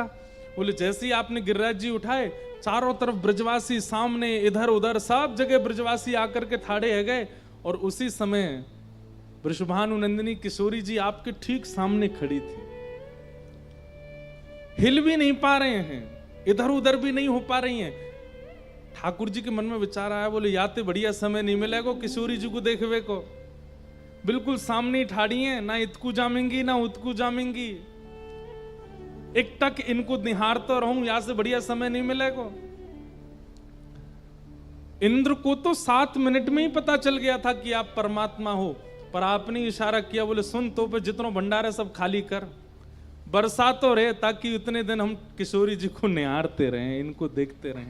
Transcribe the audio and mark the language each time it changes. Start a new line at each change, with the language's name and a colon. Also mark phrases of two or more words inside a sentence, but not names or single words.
Hindi: बोले जैसे ही आपने गिरिराज जी उठाए, चारों तरफ ब्रजवासी, सामने इधर उधर सब जगह ब्रजवासी आकर के ठाड़े है गए, और उसी समय वृषभानु नंदिनी किशोरी जी आपके ठीक सामने खड़ी थी। हिल भी नहीं पा रहे हैं, इधर उधर भी नहीं हो पा रही हैं। ठाकुर जी के मन में विचार आया, बोले याते बढ़िया समय नहीं मिलेगा किशोरी जी को देखवे को, बिल्कुल सामने ठाड़ी है,
Braj: ना इतकू जामेंगी ना उतकू जामेंगी,
Hindi: एक टक इनको निहारता रहूं, यहां से बढ़िया समय नहीं मिलेगा। इंद्र को तो 7 मिनट में ही पता चल गया था कि आप परमात्मा हो, पर आपने इशारा किया, बोले सुन तो पे जितनों भंडार है सब खाली कर, बरसा तो रहे ताकि उतने दिन हम किशोरी जी को निहारते रहें, इनको देखते रहें।